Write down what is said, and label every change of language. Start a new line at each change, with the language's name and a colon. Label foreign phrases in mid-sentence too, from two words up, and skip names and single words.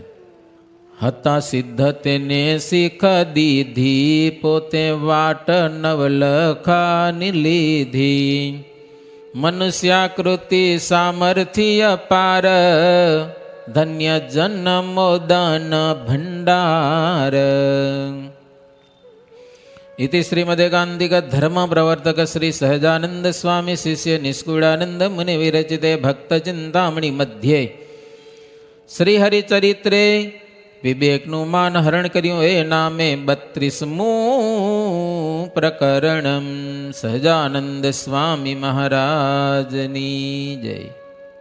Gujarati: હતા સિદ્ધ તેને શીખ દીધી, પોતે વાટ નવલખાની લીધી. મનુષ્યાકૃતિ સામર્થ્ય પાર, ધન્ય જન્મોદન ભંડાર.
Sanskrit: इति श्रीमदेकान्तिक धर्म प्रवर्तक श्री सहजानंद स्वामी शिष्य निष्कुळानंद मुनि विरचिते भक्त चिंतामणि मध्ये श्री हरिचरित्रे
Gujarati: વિવેકનું માન હરણ કર્યું એ નામે 32મું પ્રકરણ. સહજાનંદ સ્વામી મહારાજની જય.